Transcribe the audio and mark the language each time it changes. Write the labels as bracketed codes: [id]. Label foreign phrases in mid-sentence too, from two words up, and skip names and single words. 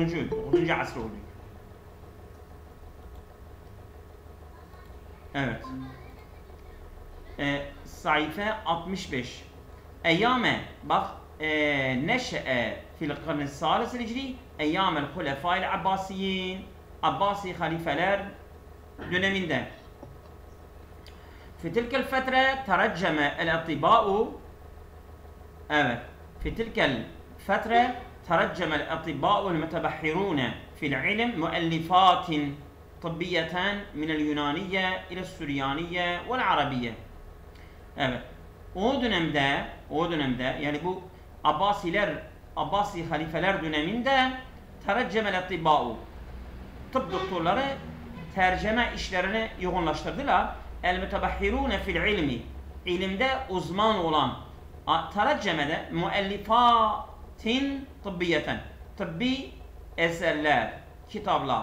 [tr] asrı oluyor. Evet. Sayfa 65. [ar] أيام بك نشأ في القرن الثالث الهجري أيام الخلفاء العباسيين, [tr] Abbasi halifeler döneminde. [ar] في تلك الفترة ترجم الأطباء في تلك الفترة ترجم الأطباء المتبحرون في العلم مؤلفات طبية من اليونانية إلى السريانية والعربية. [tr] Evet. O dönemde yani bu Abbasi halifeler döneminde [ar] ترجم الأطباء, [tr] tıp doktorları tercüme işlerini yoğunlaştırdılar. [ar] المتبحرون في العلم, [tr] ilimde uzman olan, tereccemede [ar] مؤلفات طبية, [tr] tıbbi eserler, kitaplar.